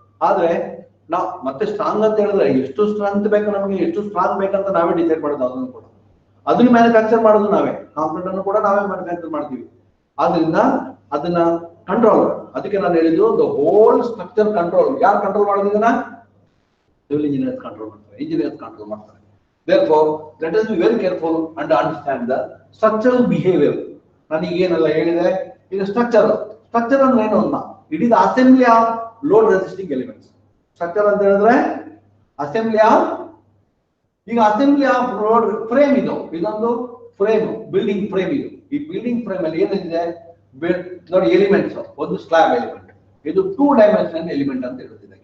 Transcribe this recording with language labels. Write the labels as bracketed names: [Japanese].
[Kannada] ಆದ್ರೆ ನಾವು ಮತ್ತೆ ಸ್ಟ್ರಾಂಗ್ ಅಂತ ಹೇಳಿದ್ರೆ ಎಷ್ಟು ಸ್ಟ್ರಾಂಗ್ ಬೇಕು ನಮಗೆ, ಎಷ್ಟು ಸ್ಟ್ರಾಂಗ್ ಬೇಕಂತ ನಾವೇ ಡಿಸೈಡ್ ಮಾಡೋದು. ಅದನ್ನು ಕೂಡ ಅದನ್ನ ಮ್ಯಾನುಫ್ಯಾಕ್ಚರ್ ಮಾಡೋದು ನಾವೇ, ಕಾಂಕ್ರೀಟ್ ಅನ್ನು ಕೂಡ ನಾವೇ ಮ್ಯಾನುಫ್ಯಾಕ್ಚರ್ ಮಾಡ್ತೀವಿ. ಆದ್ರಿಂದ ಅದನ್ನ ಕಂಟ್ರೋಲ್, ಅದಕ್ಕೆ ನಾನು ಹೇಳಿದ್ದು [English] the whole structure control [Kannada] ಯಾರು ಕಂಟ್ರೋಲ್ ಮಾಡೋದಿದನ್ನ? ಸಿವಿಲ್ ಇಂಜಿನಿಯರ್ಸ್ ಕಂಟ್ರೋಲ್ ಮಾಡ್ತಾರೆ, ಇಂಜಿನಿಯರ್ಸ್ ಕಂಟ್ರೋಲ್ ಮಾಡ್ತಾರೆ. [English] therefore let us be very careful and understand the structural behavior. [Kannada] ನಾನು ಈಗೇನೆಲ್ಲ ಹೇಳಿದೆ, ಈಗ ಸ್ಟ್ರಕ್ಚರ್ ಅಂದ್ರೆ ಏನು ಅಂತ, [English] It is assembly of load resisting elements. [Kannada] Structure ಅಂತ ಹೇಳಿದ್ರೆ ಅಸೆಂಬ್ಲಿ ಆಫ್, ಈಗ ಅಸೆಂಬ್ಲಿ ಆಫ್ ಲೋಡ್ ಫ್ರೇಮ್ ಇದೊಂದು ಫ್ರೇಮ್, ಬಿಲ್ಡಿಂಗ್ ಫ್ರೇಮ್ ಇದು. ಈ ಬಿಲ್ಡಿಂಗ್ ಫ್ರೇಮ್ ಅಲ್ಲಿ ಏನಿದೆ ನೋಡಿ, ಎಲಿಮೆಂಟ್ಸ್, ಒಂದು ಸ್ಲ್ಯಾಬ್ ಎಲಿಮೆಂಟ್, ಇದು 2 ಡೈಮೆನ್ಷನಲ್ ಎಲಿಮೆಂಟ್ ಅಂತ ಹೇಳುತ್ತೆ.